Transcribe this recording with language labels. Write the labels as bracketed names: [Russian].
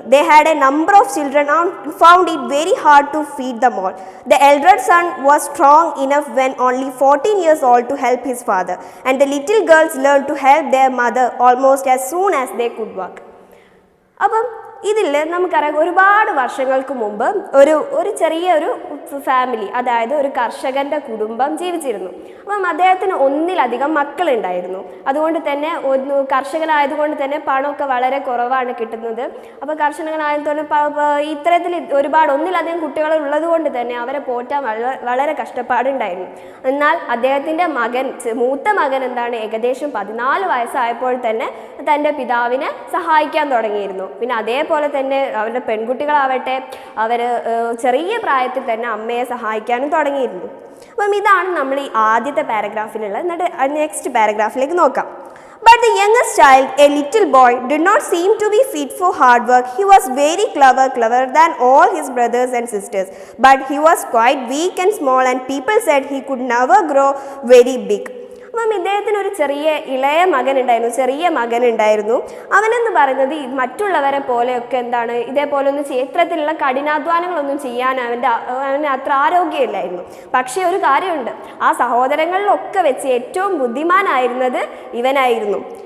[English] They had a number of children and found it very hard to feed them all. The elder son was strong enough when only 14 years old to help his father, and the little girls learned to help their mother almost as soon as they could walk. [Malayalam] അപ്പം ഇതിൽ നമുക്കറിയാം, ഒരുപാട് വർഷങ്ങൾക്ക് മുമ്പ് ഒരു ചെറിയൊരു family, അതായത് ഒരു കർഷകൻ്റെ കുടുംബം ജീവിച്ചിരുന്നു. അപ്പം അദ്ദേഹത്തിന് ഒന്നിലധികം മക്കളുണ്ടായിരുന്നു. അതുകൊണ്ട് തന്നെ കർഷകനായതുകൊണ്ട് തന്നെ പണമൊക്കെ വളരെ കുറവാണ് കിട്ടുന്നത്. അപ്പോൾ കർഷകനായതുകൊണ്ട് ഇത്തരത്തിൽ ഒന്നിലധികം കുട്ടികൾ ഉള്ളത് കൊണ്ട് തന്നെ അവരെ പോറ്റാൻ വളരെ കഷ്ടപ്പാടുണ്ടായിരുന്നു. എന്നാൽ അദ്ദേഹത്തിൻ്റെ മൂത്ത മകൻ ഏകദേശം 14 വയസ്സായപ്പോൾ തന്നെ തൻ്റെ പിതാവിനെ സഹായിക്കാൻ തുടങ്ങിയിരുന്നു. പിന്നെ അതേപോലെ തന്നെ അവരുടെ പെൺകുട്ടികളാവട്ടെ, അവർ ചെറിയ പ്രായത്തിൽ തന്നെ അമ്മയെ സഹായിക്കാനും തുടങ്ങിയിരുന്നു. അപ്പം ഇതാണ് നമ്മൾ ഈ ആദ്യത്തെ പാരഗ്രാഫിലുള്ളത്. എന്നിട്ട് നെക്സ്റ്റ് പാരഗ്രാഫിലേക്ക് നോക്കാം. [English] But the youngest child, a little boy, did not seem to be fit for hard work. He was very clever than all his brothers and sisters. But he was quite weak and small, and people said he could never grow very big. [Malayalam] അപ്പം ഇദ്ദേഹത്തിന് ഒരു ഇളയ മകൻ ഉണ്ടായിരുന്നു. അവനെന്ന് പറയുന്നത് മറ്റുള്ളവരെ പോലെയൊക്കെ ഇതേപോലെ ഇത്തരത്തിലുള്ള കഠിനാധ്വാനങ്ങളൊന്നും ചെയ്യാൻ അവന് അത്ര ആരോഗ്യമില്ലായിരുന്നു. പക്ഷേ ഒരു കാര്യമുണ്ട്, ആ സഹോദരങ്ങളിലൊക്കെ വെച്ച് ഏറ്റവും ബുദ്ധിമാനായിരുന്നത് ഇവനായിരുന്നു.